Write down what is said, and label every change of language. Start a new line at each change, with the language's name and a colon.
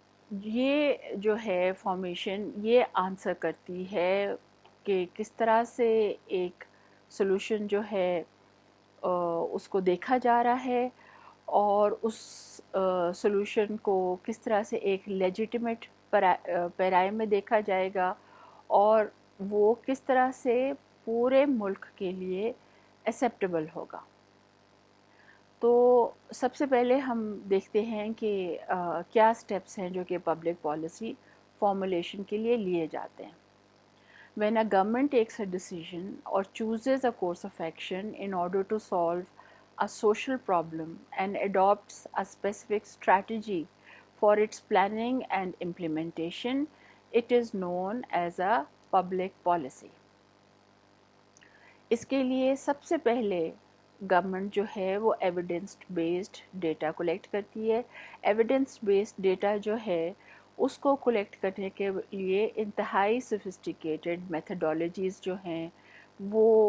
Urdu: یہ جو ہے فارمیشن یہ آنسر کرتی ہے کہ کس طرح سے ایک سلوشن جو ہے اس کو دیکھا جا رہا ہے اور اس سلوشن کو کس طرح سے ایک لیجیٹیمیٹ پیرائم میں دیکھا جائے گا اور وہ کس طرح سے پورے ملک کے لیے ایکسیپٹیبل ہوگا. تو سب سے پہلے ہم دیکھتے ہیں کہ کیا سٹیپس ہیں جو کہ پبلک پالیسی فارمولیشن کے لیے لیے جاتے ہیں.
English: When a government takes a decision or chooses a course of action in order to solve a social problem and adopts a specific strategy for its planning and implementation, it is known as a public policy.
Urdu: اس کے لیے سب سے پہلے government جو ہے وہ evidence based data collect کرتی ہے. Evidence based data جو ہے اس کو کلیکٹ کرنے کے لیے انتہائی سفسٹیکیٹڈ میتھڈالوجیز جو ہیں وہ